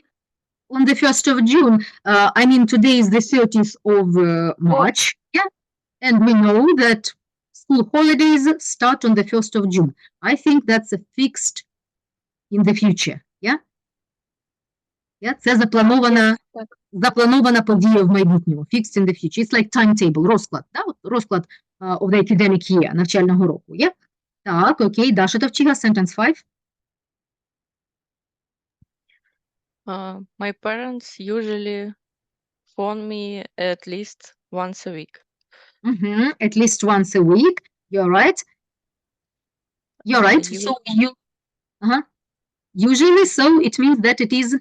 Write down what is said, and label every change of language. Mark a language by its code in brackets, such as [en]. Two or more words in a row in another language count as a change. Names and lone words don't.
[en] On the 1st of June, I mean, today is the 30th of March, yeah? And we know that school holidays start on the 1st of June. I think that's a fixed in the future, yeah? Yeah, [uk] це запланована подія в майбутньому, [en] fixed in the future. It's like timetable, [uk] розклад, да? От розклад [en] of the academic year, [uk] навчального року, yeah? Так, окей, Даша Товчиха, [en] sentence 5. My parents usually phone me at least once a week. At least once a week. You're right. You're right. So you, usually, so it means that it is.